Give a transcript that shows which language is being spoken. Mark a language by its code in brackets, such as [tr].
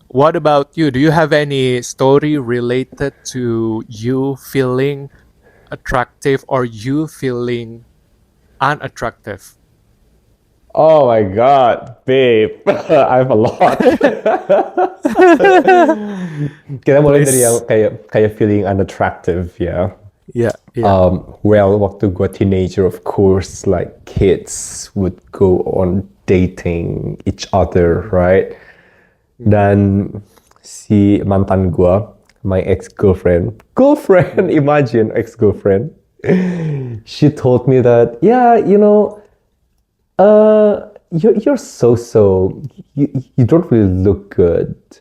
[en] What about you? Do you have any story related to you feeling attractive or you feeling unattractive? Oh my God, babe, I have a lot. [id] Kita mulai dari yang kayak [en] feeling unattractive [id] ya. [en] Yeah, yeah. Well, [id] waktu gue [en] teenager, of course, like kids would go on dating each other, right? [id] Dan si mantan gue, [en] my ex-girlfriend, imagine ex-girlfriend, she told me that, yeah, you're so, you don't really look good.